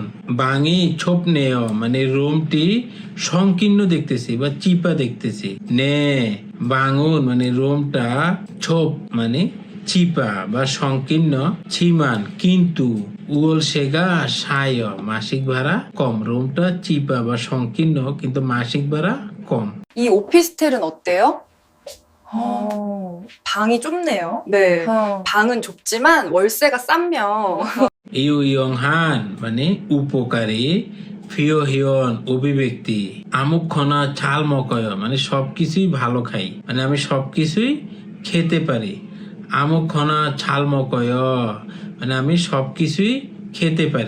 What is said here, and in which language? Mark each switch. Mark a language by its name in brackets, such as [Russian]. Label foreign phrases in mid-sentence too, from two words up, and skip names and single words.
[Korean] 방이 좁네요 [Bangla] মানে রুমটি সংকীর্ণ দেখতেছি বা চিপা দেখতেছি। [Korean] 네 방은 [Bangla] মানে রুমটা ছোপ মানে চিপা বা সংকীর্ণ ছিমান কিন্তু [Korean] 월세가 싸요 [Bangla] মাসিক ভাড়া কম। রুমটা চিপা বা সংকীর্ণ কিন্তু মাসিক ভাড়া কম। [Korean] 이 오피스텔은 어때요? 방이 좁네요. 네. 어. 방은 좁지만 월세가 싸면 [Bangla] ইউইয়ংহান মানে উপকারী। ফিওহিয়ন অভিব্যক্তি। [Korean] 아무거나 잘 먹어요 [Bangla] মানে সবকিছুই ভালো খাই মানে আমি সবকিছুই খেতে পারি। [Korean] 아무거나 잘 먹어요 [Bangla] মানে আমি সবকিছুই খেতে পারি।